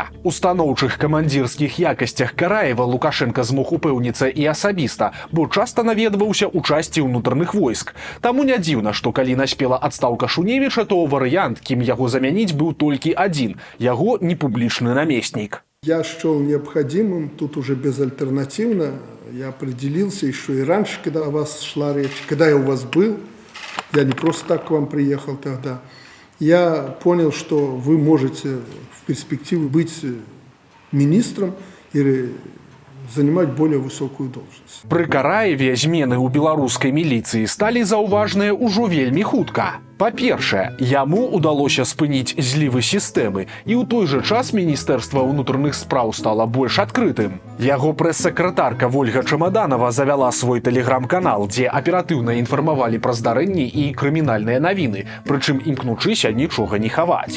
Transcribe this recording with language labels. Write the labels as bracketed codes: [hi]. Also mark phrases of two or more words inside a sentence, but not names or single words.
[be] У станоўчых камандзірскіх якасцях Караева Лукашенка змог упэўніцца і асабіста, бо часта наведваўся ў часці ўнутраных войск. Таму не дзіўна, што калі наспела адстаўка Шуневіча, то варыянт, кім яго замяніць, быў толькі адзін – яго непублічны намеснік. [ru] Я счел необходимым, тут уже безальтернативно, я определился еще и раньше, когда о вас шла речь, когда я у вас был, я не просто так к вам приехал тогда. Я понял, что вы можете в перспективе быть министром или занимать более высокую должность. [be] Пры Караеве змены ў беларускай міліцыі сталі заўважныя ўжо вельмі хутка. Па-першае, яму ўдалося спыніць злівы сістэмы, і ў той жа час Міністэрства ўнутраных спраў стала больш адкрытым. Яго прэс-сакратарка Вольга Чамаданова завяла свой тэлеграм-канал, дзе аператыўна інфармавалі пра здарэнні і крымінальныя навіны, прычым імкнучыся нічога не хаваць.